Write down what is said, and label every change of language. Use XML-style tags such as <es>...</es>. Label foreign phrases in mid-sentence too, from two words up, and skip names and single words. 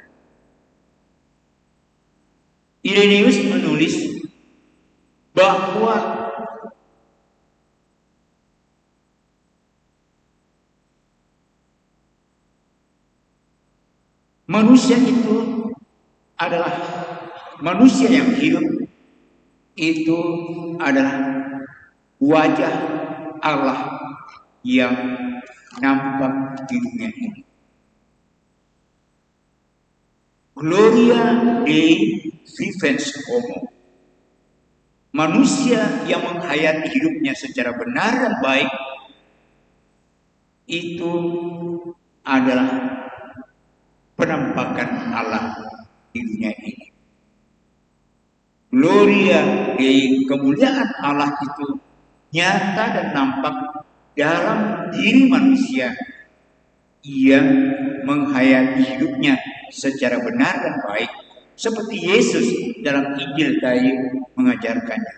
<id>Irenaeus menulis bahwa manusia itu adalah manusia yang hidup, itu adalah wajah Allah yang nampak di dunia ini.</id> <la>Gloria Dei vivens homo.</la> <id>Manusia yang menghayati hidupnya secara benar dan baik itu adalah penampakan Allah di dunia ini.</id> <la>Gloria Dei,</la> <id>kemuliaan Allah itu nyata dan nampak dalam diri manusia yang menghayati hidupnya secara benar dan baik, seperti Yesus dalam Injil tadi mengajarkannya.</id>